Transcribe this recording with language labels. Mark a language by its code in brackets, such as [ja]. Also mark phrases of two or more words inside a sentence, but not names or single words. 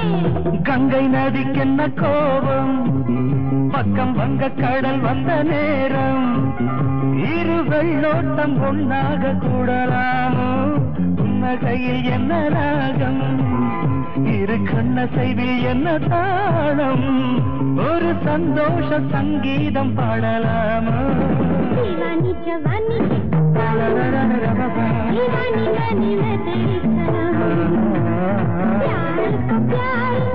[ta] கங்கை நதிக்கென்ன கோபம் பக்கம் வங்க கடல் வந்த நேரம் இரு வெள்ளோட்டம் ஒன்னாக கூடலாமோ புன்னகையில் என்ன ராகம் இரு கண்ணசைவில் என்ன தாளம் ஒரு சந்தோஷ சங்கீதம் பாடலாமோ [hi] दीवानी जवानी दीवानी बनी मैं तेरी सनम प्यार को प्यार